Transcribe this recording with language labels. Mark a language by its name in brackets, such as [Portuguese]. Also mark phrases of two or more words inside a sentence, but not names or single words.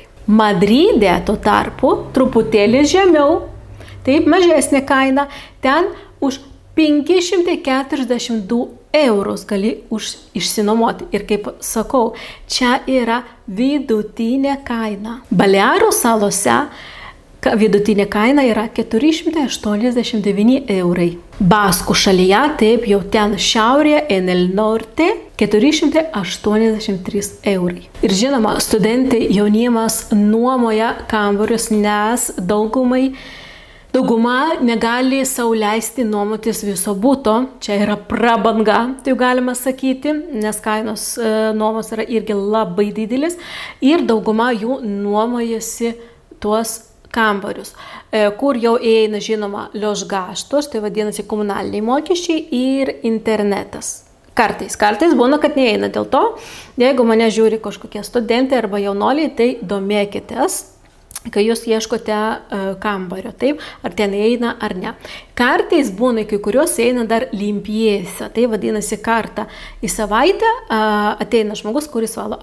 [Lithuanian] Madride tuo tarpu truputėlį žemiau, taip, mažesnė kaina, ten už 542 eurus gali išsinuomoti. Ir kaip sakau, čia yra vidutinė kaina. Balearų salose vidutinė kaina yra 489 eurai. Baskų šalyje, taip, jau ten šiaurėje, [Spanish] en el norte, 483 eurai. [Lithuanian] Ir žinoma, studentai, jaunimas nuomoja kambarius, nes dauguma negali sau leisti nuomotis viso buto. Čia yra prabanga, tai galima sakyti, nes kainos nuomos yra irgi labai didelis. Ir dauguma jų nuomojasi tuos kambarius, kur jau įeina, žinoma, [Spanish] los gastos, [Lithuanian] tai vadinasi komunaliniai mokesčiai ir internetas. Kartais būna, kad neįeina. Dėl to, jeigu mane žiūri kažkokie studentai arba jaunoliai, tai domėkitės, kai jūs ieškote kambario, taip, ar ten eina ar ne. Kartais būna, kai kurios eina dar limpiesa, tai vadinasi kartą į savaitę ateina žmogus, kuris valo.